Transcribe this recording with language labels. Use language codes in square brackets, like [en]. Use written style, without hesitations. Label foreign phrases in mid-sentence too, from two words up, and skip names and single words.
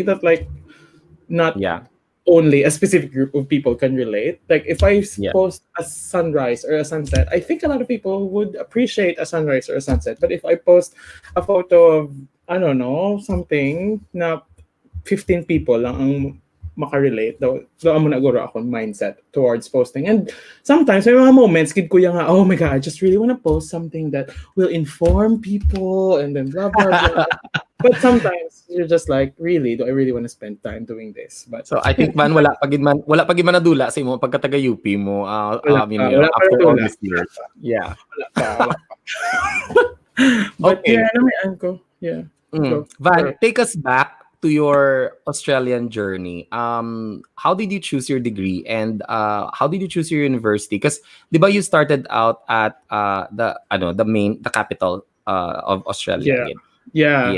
[en] That like not Yeah. only a specific group of people can relate. Like if I Yeah. post a sunrise or a sunset, I think a lot of people would appreciate a sunrise or a sunset. But if I post a photo of I don't know, something [hil] na 15 people lang ang makarelate daw amo na guro akong mindset [en] towards posting. And sometimes [hil] may mga [en] moments kid kuya nga, oh my god, I just really want to post something that will inform people and then blah blah blah. But sometimes you're just like, really, do I really want to spend time doing this? But [hil] So I think man wala pa gid man nadula sa imo pagka taga UP mo wala pa rin [en] after all [hil] dula. [en] these years. Yeah. [hil] Wala pa. [en] But Okay. yeah, [hil] naman ko. [en] Yeah. Go. Van, take us back to your Australian journey. How did you choose your degree and how did you choose your university? Because [tl] di ba [en] you started out at the capital of Australia Yeah. again. Yeah.